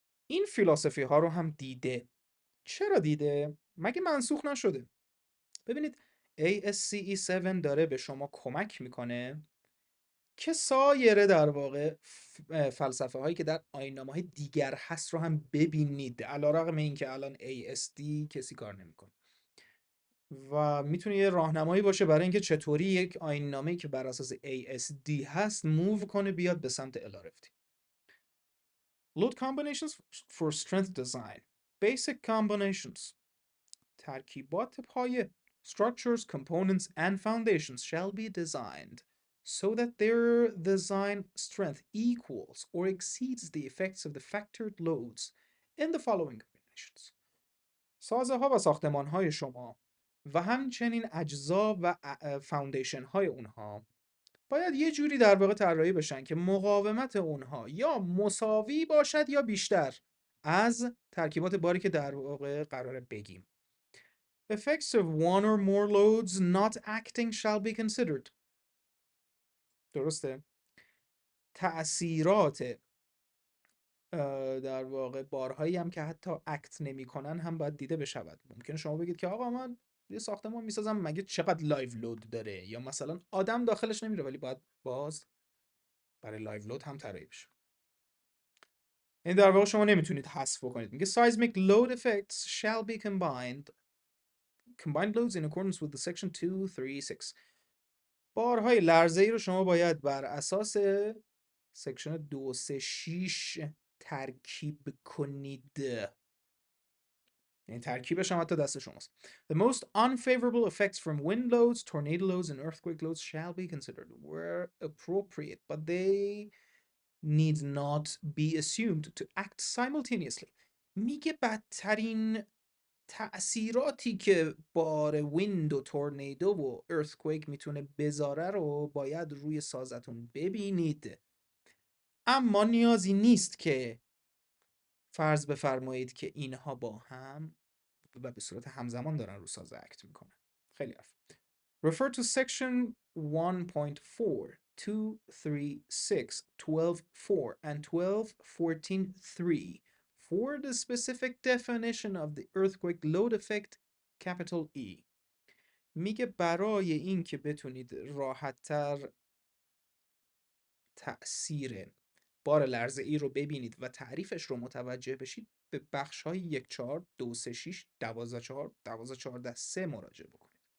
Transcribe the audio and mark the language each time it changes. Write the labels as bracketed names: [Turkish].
[Persian] این فیلاسوفی ها رو هم دیده. چرا دیده؟ مگه منسوخ نشده؟ ببینید ASCE 7 داره به شما کمک میکنه که سایر در واقع فلسفه هایی که در آیین‌نامه های دیگر هست رو هم ببینید، علیرغم اینکه الان ASD کسی کار نمیکنه و میتونه یه راهنمایی باشه برای اینکه چطوری یک آیین‌نامه‌ای که بر اساس ASD هست موو کنه بیاد به سمت LRFT. [English] Load combinations for strength design. Basic combinations. [Persian] ترکیبات پایه. [English] Structures, components and foundations shall be designed so that their design strength equals or exceeds the effects of the factored loads in the following combinations. [Persian] سازه ها و ساختمان های شما و همچنین اجزا و فاوندیشن های اونها باید یه جوری در واقع طراحی بشن که مقاومت اونها یا مساوی باشد یا بیشتر از ترکیبات باری که در واقع قراره بگیم. [English] Effects of one or more loads not acting shall be considered. [Persian] درسته؟ تأثیرات در واقع بارهایی هم که حتی اکت نمی‌کنن هم باید دیده بشود. ممکنه شما بگید که آقا من یه ساختمان میسازم مگه چقدر لایو لود داره، یا مثلا آدم داخلش نمیره ولی باید باز برای لایو لود هم طراحی بشه. این در واقع شما نمیتونید حذف بکنید. میگه [English] seismic load effects shall be combined loads in accordance with the section 236. [Persian] بارهای لرزه‌ای رو شما باید بر اساس سکشن 236 ترکیب کنید. یعنی ترکیبش هم حتی دست شماست. [English] The most unfavorable effects from wind loads, tornado loads and earthquake loads shall be considered where appropriate, but they need not be assumed to act simultaneously. [Persian] میگه بدترین تأثیراتی که بار ویند و تورنیدو و ارثکویک میتونه بذاره رو باید روی سازتون ببینید، اما نیازی نیست که فرض بفرمایید که اینها با هم و به صورت همزمان دارن رو ساز اکت میکنن. خیلی حرف. [English] Refer to section 1.4, 236, 12.4 and 12.14.3 for the specific definition of the earthquake load effect capital E. [Persian] میگه برای این که بتونید راحت‌تر تأثیر بار لرزه ای رو ببینید و تعریفش رو متوجه بشید، به بخش های 1 4 2 3 6 12 4 12 14 3 مراجعه بکنید.